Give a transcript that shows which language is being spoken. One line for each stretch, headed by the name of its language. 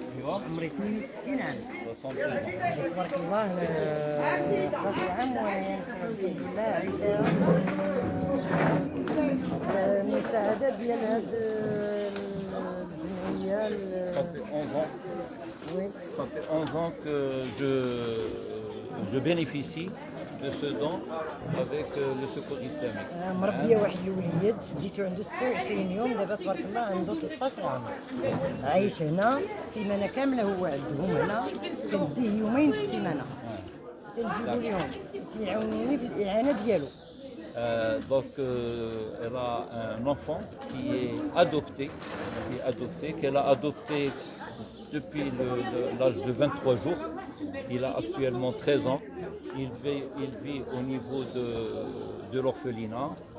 Arabic: أيوه. عمري 62 عام. 62 تبارك الله 11 عام وأنا الحمد لله عايشة المساعدة ديال هاد الجمعية.
French: Ça fait 11 ans. Oui. Ça fait 11 ans que je bénéficie de ce don avec le secours islamique.
Arabic: مربية واحد الوليد شديتو عنده 26 يوم دابا تبارك الله عنده 13 عام عايش هنا السيمانة كاملة هو عندهم هنا كنديه يومين في السيمانة تنجيبو ليهم تيعاونوني في الإعانة ديالو
French: Elle a un enfant qui est adopté, qu'elle a adopté depuis l'âge de 23 jours. Il a actuellement 13 ans. Il vit au niveau de l'orphelinat.